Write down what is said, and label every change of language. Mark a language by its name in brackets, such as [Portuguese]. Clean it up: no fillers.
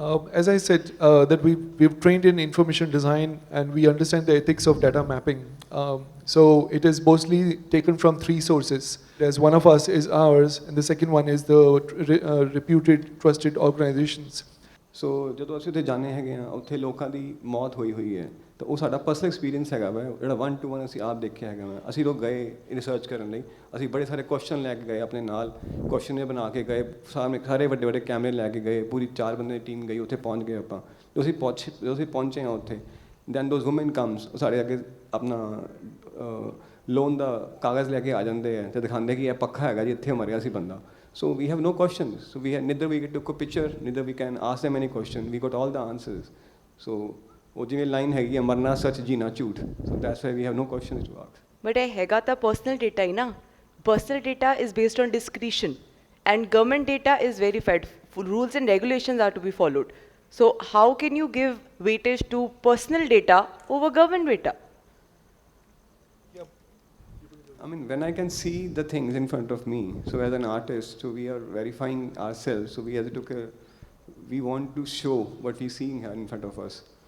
[English] As I said, that we've trained in information design and we understand the ethics of data mapping. So it is mostly taken from 3 sources. There's one of us is ours, and the second one is the reputed, trusted organizations. [Punjabi] ਸੋ ਜਦੋਂ ਅਸੀਂ ਉੱਥੇ ਜਾਂਦੇ ਹੈਗੇ ਹਾਂ, ਉੱਥੇ ਲੋਕਾਂ ਦੀ ਮੌਤ ਹੋਈ ਹੈ, ਤਾਂ ਉਹ ਸਾਡਾ ਪਰਸਨਲ ਐਕਸਪੀਰੀਅੰਸ ਹੈਗਾ ਵਾ, ਜਿਹੜਾ 1 to 1 ਅਸੀਂ ਆਪ ਦੇਖਿਆ ਹੈਗਾ ਵਾ। ਅਸੀਂ ਲੋਕ ਗਏ ਰਿਸਰਚ ਕਰਨ ਲਈ, ਅਸੀਂ ਬੜੇ ਸਾਰੇ ਕੁਐਸਚਨ ਲੈ ਕੇ ਗਏ ਆਪਣੇ ਨਾਲ, ਕੁਐਸਚਨ ਬਣਾ ਕੇ ਗਏ, ਸਾਰੇ ਵੱਡੇ ਕੈਮਰੇ ਲੈ ਕੇ ਗਏ, ਪੂਰੀ 4 ਬੰਦੇ ਦੀ ਟੀਮ ਗਈ, ਉੱਥੇ ਪਹੁੰਚ ਗਏ ਆਪਾਂ। ਜਦੋਂ ਅਸੀਂ ਪਹੁੰਚੇ ਹਾਂ ਉੱਥੇ, [English] then those women comes, [Punjabi] ਉਹ ਸਾਡੇ ਅੱਗੇ ਆਪਣਾ ਲੋਨ ਦਾ ਕਾਗਜ਼ ਲੈ ਕੇ ਆ ਜਾਂਦੇ ਹੈ ਅਤੇ ਦਿਖਾਉਂਦੇ ਕਿ ਇਹ ਪੱਖਾ ਹੈਗਾ ਜੀ, ਇੱਥੇ ਮਰਿਆ ਸੀ ਬੰਦਾ। [English] So we have no questions. So neither we took a picture, neither we can ask them any question. We got all the answers. [Punjabi] So ਉਹ ਜਿਵੇਂ ਲਾਈਨ ਹੈਗੀ ਹੈ, ਮਰਨਾ ਸੱਚ ਜੀਣਾ ਝੂਠ। [English] So that's why we have no questions to ask. [Punjabi] But ਇਹ ਹੈਗਾ ਤਾਂ personal data ਹੀ ਨਾ। [English] Personal data is based on discretion and government data is verified. Rules and regulations are to be followed. So how can you give weightage to personal data over government data? I mean, when I can see the things in front of me, so as an artist, so we are verifying ourselves, so we want to show what we're seeing here in front of us.